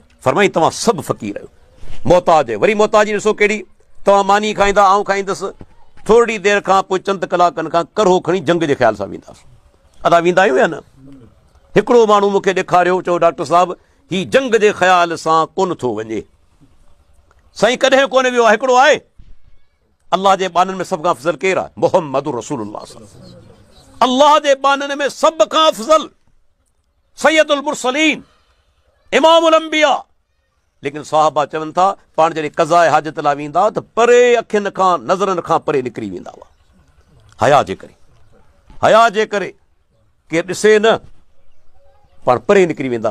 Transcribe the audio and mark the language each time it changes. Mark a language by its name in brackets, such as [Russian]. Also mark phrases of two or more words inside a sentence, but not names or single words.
[Sindhi] फरमाई तव्हां सभु फ़क़ीर आहियो, मोहताज आहियो। वरी मोहताजी ॾिसो कहिड़ी, तव्हां मानी खाईंदा, आऊं खाईंदुसि, थोरी देरि खां पोइ चंद कलाकनि खां करो खणी जंग जे ख़्याल सां वेंदासीं। अदा वेंदा आहियूं या न? हिकिड़ो माण्हू मूंखे ॾेखारियो, चयो डॉक्टर साहिबु ही जंग जे ख़्याल सां कोन थो वञे। साईं कॾहिं कोन वियो आहे? हिकिड़ो आहे, अल्लाह जे बाननि में सभ खां अफ़ज़ल केरु आहे? [Arabic] محمد رسول الله صلى الله عليه وسلم. [Sindhi] अल्लाह जे बाननि में सभ खां अफ़ज़ल [Arabic] سيد المرسلين, إمام الأنبياء. [Sindhi] लेकिन साहबा चवनि था पाण जॾहिं क़ज़ाए हाजत लाइ वेंदा त परे अखियुनि खां नज़रनि खां परे निकिरी वेंदा हुआ, हया जे करे। हया जे करे केरु ॾिसे न, पाण परे निकिरी वेंदा।